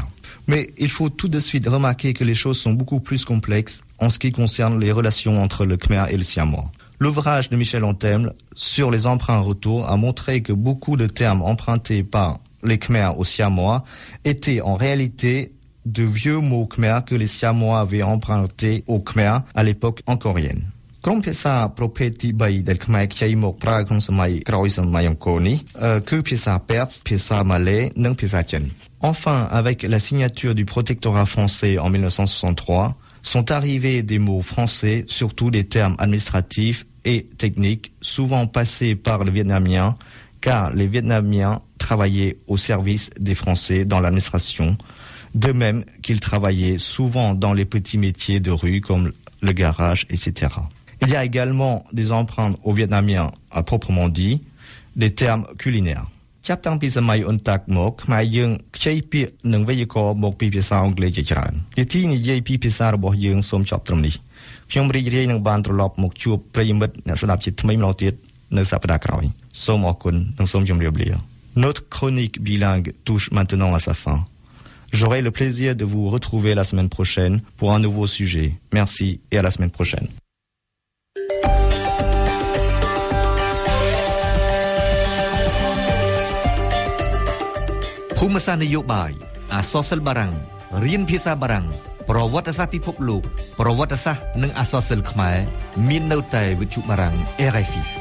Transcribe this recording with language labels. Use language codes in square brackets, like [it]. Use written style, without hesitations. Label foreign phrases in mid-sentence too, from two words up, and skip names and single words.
[fr] Mais il faut tout de suite remarquer que les choses sont beaucoup plus complexes en ce qui concerne les relations entre le Khmer et le siamois. L'ouvrage de Michel Antemle sur les emprunts retour a montré que beaucoup de termes empruntés par les Khmer aux siamois étaient en réalité de vieux mots Khmer que les siamois avaient empruntés au Khmer à l'époque angkorienne. [km] ក្រុមភាសាប្រភេទទី3ដែលខ្មែរខ្ចីមកប្រើក្នុងសម័យក្រោយសម័យអង្គរនេះ គឺភាសាពេร์សភាសាម៉ាឡេនិងភាសាចិន [fr] Enfin, avec la signature du protectorat français en 1963, sont arrivés des mots français, surtout des termes administratifs et techniques, souvent passés par le vietnamien, car les Vietnamiens travaillaient au service des Français dans l'administration, de même qu'ils travaillaient souvent dans les petits métiers de rue comme le garage, etc. Il y a également des empreintes aux Vietnamiens à proprement dit, des termes culinaires. [km] ចាប់តាំងពីសម័យអ៊ុនតាក់មកខ្មែរយើងខ្ចីពាក្យនិងវេយ្យាករណ៍មកពីភាសាអង់គ្លេសជាច្រើននាទីនិយាយពីភាសារបស់យើងសូមចប់ត្រឹមនេះខ្ញុំរីករាយនឹងបានត្រឡប់មកជួបប្រិយមិត្តអ្នកស្ដាប់ជាថ្មីម្ដងទៀតនៅសប្ដាហ៍ក្រោយសូមអរគុណនិងសូមជម្រាបលា [fr] Notre chronique bilingue touche maintenant à sa fin. J'aurai le plaisir de vous retrouver la semaine prochaine pour un nouveau sujet. Merci et à la semaine prochaine. Phumasa Nayobai, Asosel Barang, Rien Pisa Barang, [km] ប្រវត្តិសាស្ត្រពិភពលោកប្រវត្តិសាស្ត្រនិងអក្សរសិល្ប៍ខ្មែរមាននៅតែវិទ្យុបារាំង RFI